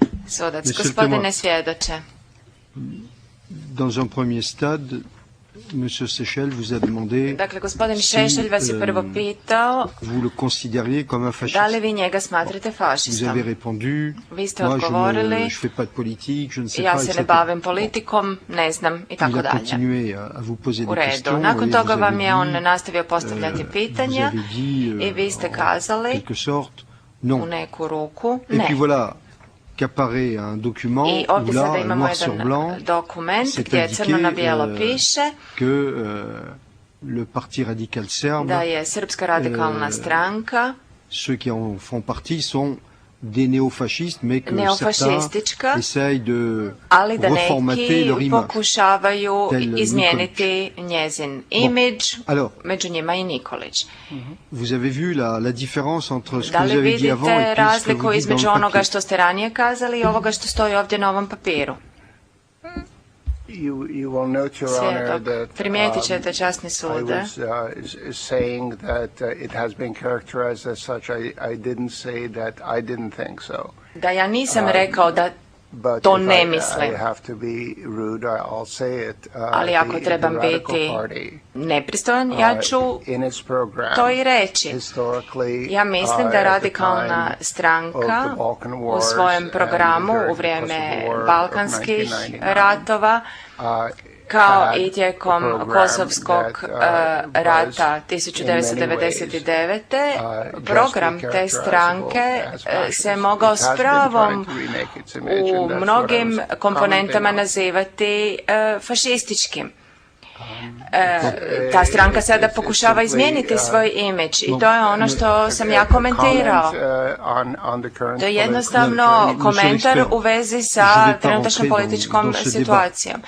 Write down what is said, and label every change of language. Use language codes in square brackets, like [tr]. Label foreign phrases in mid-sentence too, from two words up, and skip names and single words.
[hr] Sudac, gospodine svjedoče. [fr] Dans un premier stade, Monsieur Seychelles vous a demandé [hr] Dakle, gospodin Šešelj vas je prvo pitao [fr] vous le considériez comme un fasciste. [hr] Da li vi njega smatrate [fr] Vous [hr] fašistom? [fr] avez répondu, [hr] Vi ste [fr] moi [hr] odgovorili, [fr] je fais pas de politique, je ne sais [hr] ja [fr] pas, [hr] se [fr] etc. [hr] ne bavim politikom, ne znam i [fr] Il [hr] tako [fr] a [hr] dalje. [fr] continué à vous poser [hr] U [fr] des [hr] redu. [fr] questions. [hr] Nakon [fr] et [hr] toga [fr] vous [hr] vam [fr] avez [hr] je on [fr] dit, [hr] nastavio postavljati [fr] vous [hr] pitanja [fr] avez dit, [hr] i vi ste [fr] en [hr] kazali [fr] quelque sorte, [hr] u [fr] non. [hr] neku ruku [fr] Et puis [hr] ne. [fr] voilà qu'apparaît un document [hr] I [fr] où [hr] ovdje sada [fr] là, [hr] imamo [fr] noir sur blanc, [hr] jedan dokument [fr] c'est [hr] gdje crno na bijelo [fr] indiqué [hr] piše [fr] que le Parti radical serbe, [hr] da je Srpska radikalna stranka [fr] ceux qui en font partie sont des néofascistes, mais que certains [hr] neofašistička, [fr] essayent de [hr] ali da [fr] reformater leur [hr] neki [fr] image. [hr] pokušavaju [fr] Tel [hr] izmijeniti njezin imidž, [fr] Alors, [hr] među njima i Nikolić. [fr] vous avez vu la différence entre ce que [hr] Da [fr] vous [hr] li [fr] avez dit avant [hr] vidite [fr] et puis ce que [hr] razliku [fr] vous dites dans [hr] između [fr] le [hr] onoga [fr] papier? [hr] što ste ranije kazali i ovoga što stoji ovdje na ovom papiru? [en] You will note, Your Honor, [hr] Svjedok, [en] that [hr] primijetit ćete, časni [en] I [hr] sude, [en] was saying that it has been characterized as such. I didn't say that I didn't think so. [hr] da ja nisam rekao da [en] But [hr] to [en] if [hr] ne [en] I [hr] mislim. [en] have to be rude, I'll say it. [hr] Ali ako trebam [en] the Radical [hr] biti [en] Party, [hr] nepristojan, ja ću [en] in its program, [hr] to i reći. [en] historically, [hr] Ja mislim [en] at [hr] da [en] the [hr] radikalna [en] time [hr] stranka [en] of the Balkan [hr] u [en] Wars [hr] svojem [en] and [hr] programu [en] during [hr] u [en] the [hr] vrijeme [en] Kosovo War of [hr] balkanskih [en] 1999, [hr] ratova, kao [en] had [hr] i tijekom [en] a program [hr] Kosovskog [en] that, [hr] rata [en] was in many [hr] 1999. [en] ways, [hr] Program [en] justly [hr] te stranke [en] characterizable as fascist. [hr] se mogao [en] It [hr] s [en] has been [hr] pravom [en] trying to remake its image, [hr] u [en] and that's what I [hr] mnogim [en] was [hr] komponentama [en] commenting on. [hr] nazivati fašističkim. Ta stranka sada pokušava izmijeniti svoj imidž i to je ono što sam ja komentirao. To je jednostavno komentar u vezi sa trenutačnom političkom situacijom.